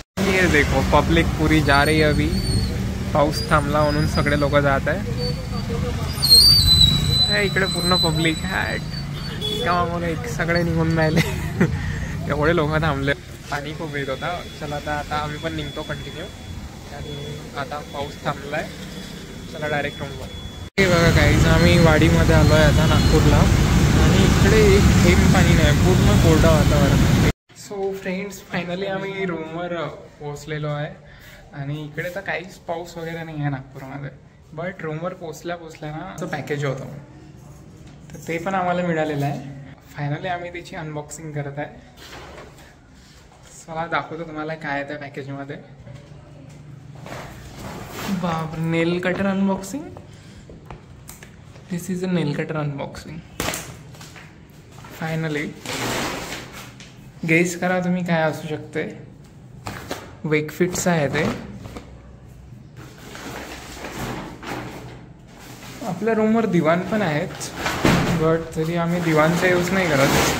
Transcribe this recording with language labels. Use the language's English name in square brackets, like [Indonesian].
[Hindi] ये देखो, पब्लिक पूरी जा रही है अभी. [Marathi] पाऊस थांबला म्हणून सगळे लोक जात आहे. इकडे पूर्ण पब्लिक आहे. गावामध्ये सगळे निघून राहिले. एवढे लोक थांबले. पाणी खूप येत होता. चला आता आम्ही पण निघतो कंटिन्यू. आणि आता पाऊस थांबला आहे. चला डायरेक्ट रूमवर. हे बघा काहीच, आम्ही वाडीमध्ये आलो आहे आता नागपूरला. आणि इकडे एक थेंब पाणी नाही, पूर्ण कोरडं वातावरण. सो फ्रेंड्स, फायनली आम्ही रूमवर पोहोचलेलो आहे. आणि इकडे तर काहीच पाऊस वगैरे नाही आहे नागपूरमध्ये. बट रूमवर पोचल्या ना तो पॅकेज होतं, तर ते पण आम्हाला मिळालेलं आहे. फायनली आम्ही त्याची अनबॉक्सिंग करत आहे. चला दाखवतो तुम्हाला काय आहे त्या पॅकेजमध्ये. बाप, नेल cutter unboxing. [English] This is a nail cutter unboxing. [Marathi] Finally guess करा तुम्ही काय असू शकते. वेकफिट्स आहे ते. आपल्या रूमवर दिवाण पण आहेत, बट तरी आम्ही दिवाणचा यूज नाही करत.